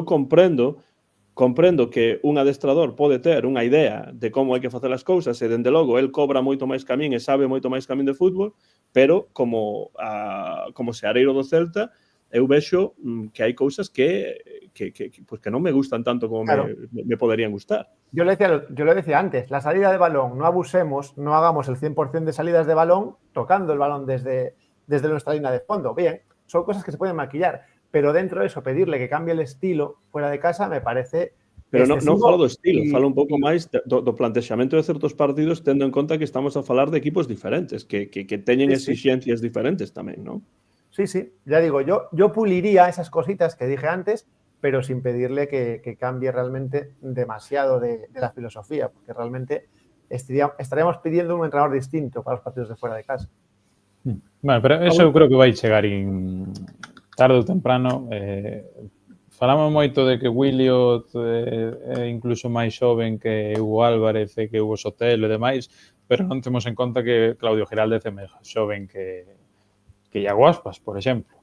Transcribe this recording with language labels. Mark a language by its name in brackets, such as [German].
[Galician] Eu comprendo que un adestrador pode ter unha idea de como hai que facer as cousas e, dende logo, el cobra moito máis que a min e sabe moito máis que a min de fútbol, pero como seareiro do Celta, eu vexo que hai cousas que non me gustan tanto como claro, me poderían gustar. [Spanish] Yo lo decía antes, la salida de balón, no abusemos, no hagamos el 100% de salidas de balón tocando el balón desde nuestra línea de fondo. Bien, son cosas que se pueden maquillar, pero dentro de eso, pedirle que cambie el estilo fuera de casa me parece [Galician] pero non falo do estilo, falo un pouco máis do plantexamento de certos partidos, tendo en conta que estamos a falar de equipos diferentes, que teñen exixencias diferentes tamén, non? [Spanish] Sí, ya digo, yo puliría esas cositas que dije antes, pero sin pedirle que cambie realmente demasiado de la filosofía, porque realmente estaríamos pidiendo un entrenador distinto para los partidos de fuera de casa. [Galician] Bueno, pero eso eu creo que vai chegar tarde ou temprano. Falamos moito de que Williot é incluso máis xoven que Hugo Álvarez e que Hugo Sotelo e demais, pero non temos en conta que Claudio Giraldez é máis xoven que Iago Aspas, por exemplo.